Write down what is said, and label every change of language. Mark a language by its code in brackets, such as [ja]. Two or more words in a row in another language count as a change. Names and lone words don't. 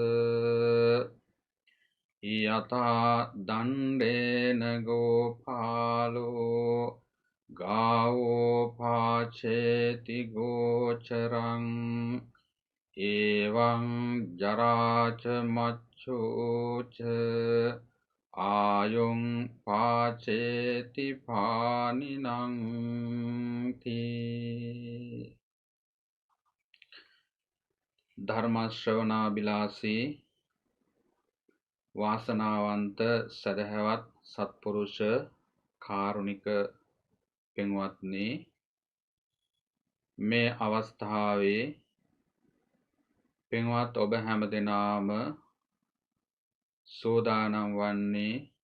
[pi] යතා දණ්ඩේන ගෝපාලෝ ගාවෝ පාචේති ගෝචරං එවං ජරාච මච්ඡෝච ආයුං පාචේති පානිනං තී. [si] ධර්මශ්‍රවණාබිලාසී වාසනාවන්ත සදහැවත් සත්පුරුෂ කාරුණික පින්වත්නි, මේ අවස්ථාවේ පින්වත් ඔබ හැම දෙනාම සෝදානම් වන්නේ